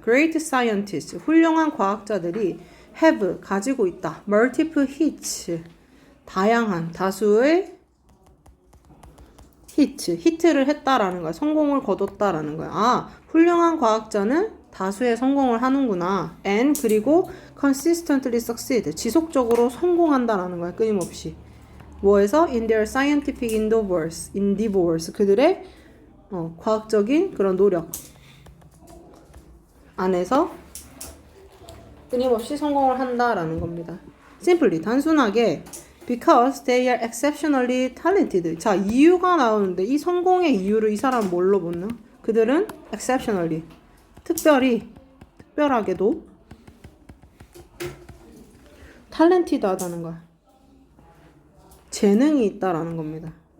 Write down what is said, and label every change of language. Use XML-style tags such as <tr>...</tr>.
<en>Great scientists,</en> <ko>훌륭한 과학자들이</ko> <en>have,</en> <ko>가지고 있다.</ko> <en>Multiple hits,</en> <ko>다양한, 다수의 히트를 했다라는 거야. 성공을 거뒀다라는 거야. 아, 훌륭한 과학자는 다수의 성공을 하는구나.</ko> <en>and</en> <ko>그리고</ko> <en>consistently succeed.</en> <ko>지속적으로 성공한다라는 거야. 끊임없이. 뭐에서?</ko> <en>in their scientific endeavors.</en> <ko>그들의 과학적인 그런 노력 안에서 끊임없이 성공을 한다라는 겁니다.</ko> <en>simply</en> <ko>단순하게</ko> <en>because they are exceptionally talented.</en> <ko>자, 이유가 나오는데 이 성공의 이유를 이 사람은 뭘로 보나? 그들은 exceptionally 특별하게도 talented 하다는 거야. 재능이 있다라는 겁니다.</ko>